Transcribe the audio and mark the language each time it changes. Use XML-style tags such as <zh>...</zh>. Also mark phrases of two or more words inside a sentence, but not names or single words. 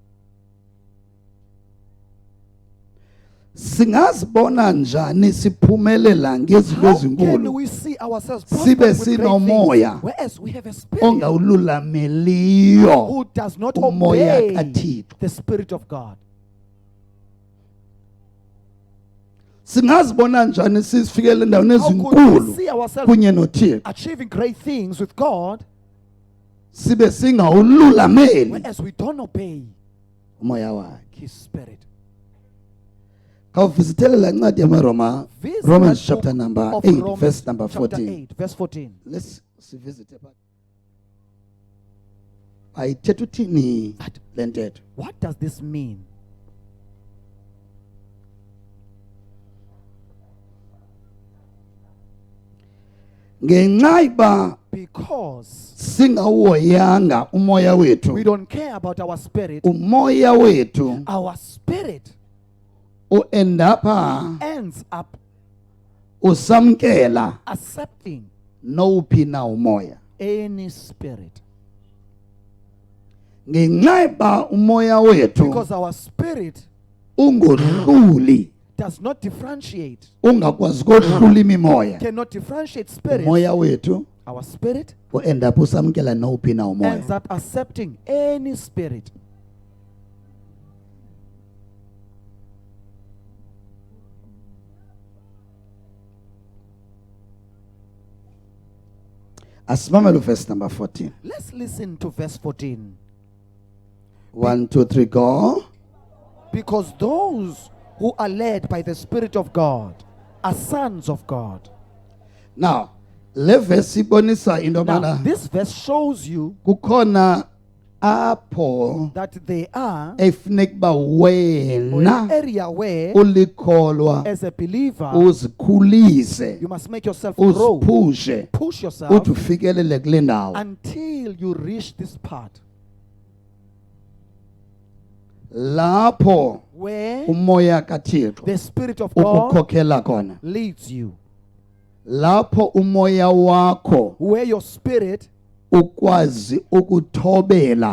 <xh>singazibona njani siphumelela ngezinto</xh> <en>How can</en> <xh>ezinkulu</xh> <en>we see ourselves</en> <xh>Sibe</xh> <en>prosper with great</en> <xh>sinomoya</xh> <en>things, whereas we have a spirit</en> <xh>ongawululameliyo</xh> <en>who does not</en> <xh>umoya</xh> <en>obey</en> <xh>kathixo</xh> <en>the spirit of God?</en> <xh>singazibona njani sisifikele endaweni</xh> <en>How could we</en> <xh>ezinkulu</xh> <en>see ourselves</en> <xh>kunye nothixo</xh> <en>achieving great things with God,</en> <xh>sibe singawululameli</xh> <en>whereas we don't obey</en> <xh>umoya wakhe</xh> <en>his spirit?</en> <xh>khawuvisithele la ncwadi yamaroma</xh> <en>Visit Romans that chapter book number of 8 Romans verse number chapter 14 8, verse 14.</en> <xh>let's sivisithe pha ayithetha uthini</xh> <en>That-</en> <xh>le ntetho</xh> <en>What does this mean?</en> <xh>ngenxa iba</xh> <en>Because</en> <xh>singawoyanga umoya wethu</xh> <en>we don't care about our spirit,</en> <xh>umoya wethu</xh> <en>our spirit</en> <xh>uendapha</xh> <en>ends up</en> <xh>usamkela</xh> <en>accepting</en> <xh>nowuphi na umoya</xh> <en>any spirit.</en> <xh>ngenxa iba umoya wethu</xh> <en>Because our spirit</en> <xh>ungodluli</xh> <en>does not differentiate,</en> <xh>ungakwazi kodlula imimoya</xh> <en>cannot differentiate spirits.</en> <xh>umoya wethu</xh> <en>Our spirit</en> <xh>uendapha usamkela nowuphi na</xh> <en>ends</en> <xh>umoya</xh> <en>up accepting any spirit.</en> <xh>asimamele</xh> <en>verse number 14 Let's listen to verse 14. 1 2 3 go Because those who are led by the Spirit of God are sons of God.</en> <xh>now le verse ibonisa into</xh> <en>Now,</en> <xh>yobana</xh> <en>this verse shows you</en> <xh>kukhona apho</xh> <en>that they are</en> <xh>efuneka uba</xh> <en>or an</en> <xh>wena</xh> <en>area where,</en> <xh>ulikholwa</xh> <en>as a believer,</en> <xh>uzikhulise</xh> <en>you must make yourself grow,</en> <xh>uziphushe</xh> <en>push yourself</en> <xh>uthi ufikelele kule ndawo</xh> <en>until you reach this part</en> <xh>lapho</xh> <en>where</en> <xh>umoya kaThixo</xh> <en>the Spirit of God</en> <xh>ukukhokhela khona</xh> <en>leads you,</en> <xh>lapho umoya wakho</xh> <en>where your spirit</en> <xh>ukwazi ukuthobela</xh>